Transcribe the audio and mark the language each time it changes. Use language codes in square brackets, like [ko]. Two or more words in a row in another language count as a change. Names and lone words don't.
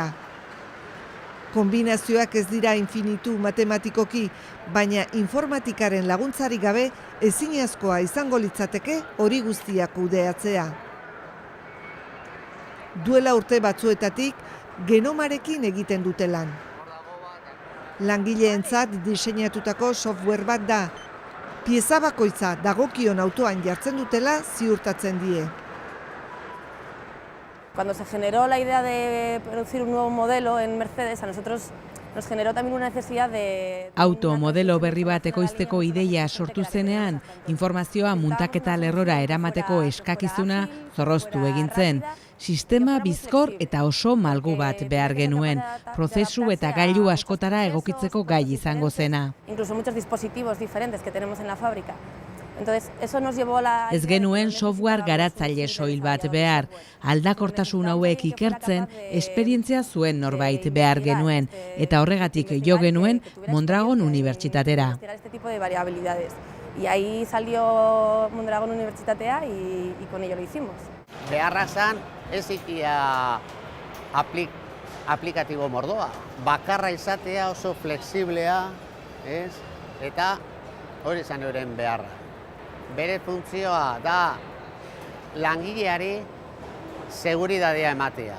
[eu] Kombinazioak ez dira infinitu matematikoki, baina informatikaren laguntzarik gabe ezinezkoa izango litzateke hori guztiak kudeatzea. Duela urte batzuetatik genomarekin egiten dute lan. Langileentzat diseinatutako software bat da, pieza bakoitza dagokion autoan jartzen dutela ziurtatzen die. [es] Cuando se generó la idea de producir un nuevo modelo en Mercedes, a nosotros nos generó también una necesidad de... [eu] Auto modelo berri bat ekoizteko ideia sortu zenean, informazioa muntaketa lerrora eramateko eskakizuna zorroztu egin zen. Sistema bizkor eta oso malgu bat behar genuen, prozesu eta gailu askotara egokitzeko gai izango zena. [es] Incluso muchos dispositivos diferentes que tenemos en la fábrica. Entonces, eso nos llevó la... [eu] Ez genuen software garatzaile soil bat behar, aldakortasun hauek ikertzen, esperientzia zuen norbait behar genuen, eta horregatik jo genuen Mondragon Unibertsitatera. [es] Este tipo de variabilidades. Y ahí salió Mondragon Unibertsitatea y con ello lo hicimos. [eu] Beharra zan, ez ikia aplikatibo mordoa. Bakarra izatea oso flexiblea, ez? Eta hori zan euren beharra. Bere funtzioa da langileari seguridadea ematea.